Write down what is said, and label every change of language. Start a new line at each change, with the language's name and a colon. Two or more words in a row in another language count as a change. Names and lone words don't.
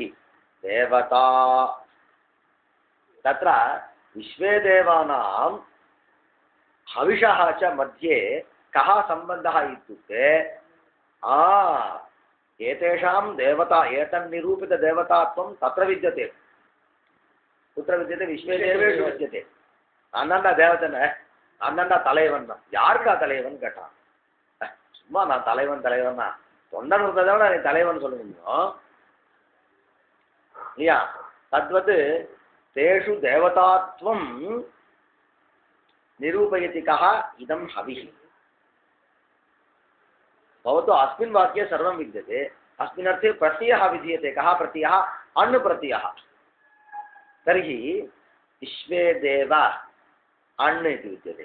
Sanskrit: देवता, तत्र विश्वे देवानां हविषः च मध्ये कः सम्बन्धः इत्युक्ते एतेषां देवता एतन्निरूपितदेवतात्वं तत्र विद्यते। कुत्र विद्यते? विश्वे देवेषु विद्यते।
Tamil: அண்ணன்டா தேவதனை, அண்ணன்டா தலைவன். யாருக்கா தலைவன் கேட்டா, சும்மா நான் தலைவன் தலைவன்னா தொண்டன் இருந்ததை விட நீ தலைவன் சொல்ல முடியும் இல்லையா?
Sanskrit: தத்வத் तेषु देवतात्वं निरूपयति कः? इदं हविः। भवतु अस्मिन् वाक्ये सर्वं विद्यते। अस्मिन् अर्थे प्रत्ययः विधीयते। कः प्रत्ययः? अण् प्रत्ययः। तर्हि विश्वे देव अण् इति विद्यते।